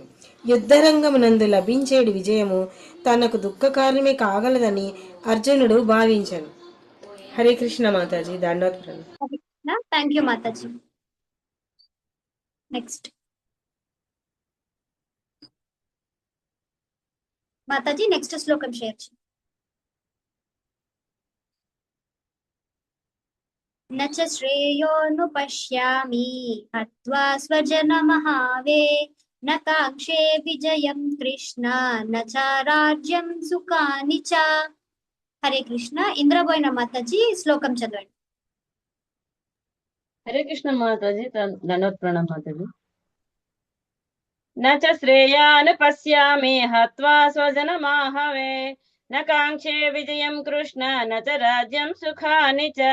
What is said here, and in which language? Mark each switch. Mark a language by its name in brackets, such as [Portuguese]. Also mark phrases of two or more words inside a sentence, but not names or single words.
[Telugu] యుద్ధరంగమునందు లభించేడు విజయము తనకు దుఃఖకారణమే కాగలదని అర్జునుడు భావించను. హరే కృష్ణ మాతాజీ. దండవత్ ప్రణామం. [English] thank you [Telugu] మాతాజీ. నెక్స్ట్ మాతాజీ నెక్స్ట్ శ్లోకం షేర్ చేయండి. [Sanskrit] न च श्रेयोऽनुपश्यामि हत्वा स्वजनमहावे न काङ्क्षे विजयं कृष्ण न च राज्यं सुखानि च. [Telugu] హరే కృష్ణ. ఇంద్రబోయిన మాతాజీ శ్లోకం చదవండి. హరే కృష్ణ మాతాజీ. దండవత్ ప్రణామం మాతాజీ. [Sanskrit] న చ శ్రేయాన్ పశ్యామి హత్వా స్వజనమాహవే న కాంక్షే విజయం కృష్ణ న చ రాజ్యం సుఖాని చ.